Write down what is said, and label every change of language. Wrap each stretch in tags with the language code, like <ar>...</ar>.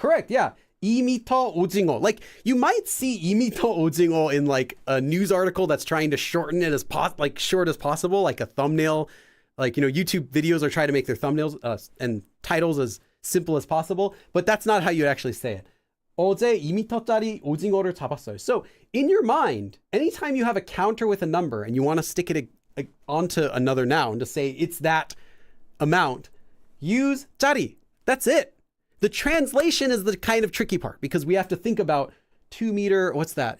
<en>Correct, yeah.</en> <ko>2m 오징어.</ko> <en>Like, you might see</en> <ko>2m 오징어</ko> <en>in like a news article that's trying to shorten it as short as possible, like a thumbnail. Like, you know, YouTube videos are trying to make their thumbnails and titles as simple as possible, but that's not how you actually say it.</en> <ko>어제 2m짜리 오징어를 잡았어요.</ko> <en>So in your mind, anytime you have a counter with a number and you want to stick it onto another noun to say it's that amount, use 짜리. That's it. The translation is the kind of tricky part because we have to think about 2 meter. What's that?</en>